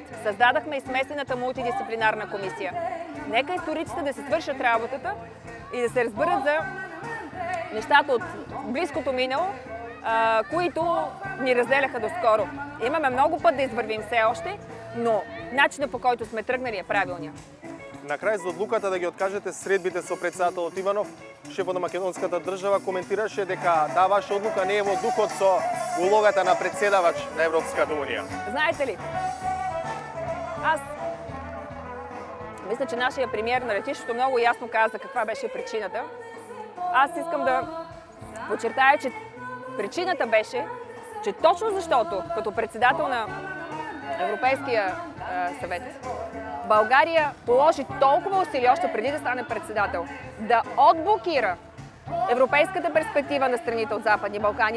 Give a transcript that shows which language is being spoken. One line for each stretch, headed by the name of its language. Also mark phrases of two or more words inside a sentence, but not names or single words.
Bulgarian: Създадахме и смесената мултидисциплинарна комисия. Нека историците да се свършат работата и да се разберат за нещата от близкото минало, които ни разделяха доскоро. Имаме много път да извървим все още, но начинът, по който сме тръгнали, е правилният.
Macedonian: На крај за одлуката да ги откажете средбите со председателот Иванов, шефот на македонската држава коментираше дека ваша одлука не е во духот со улогата на председавач на Европската унија.
Bulgarian: Знаете ли, аз мисля, че нашия премиер на летището много ясно каза каква беше причината. Аз искам да подчертая, че причината беше, че точно защото като председател на Европейския съвет България положи толкова усилия още преди да стане председател да отблокира европейската перспектива на страните от Западни Балкани.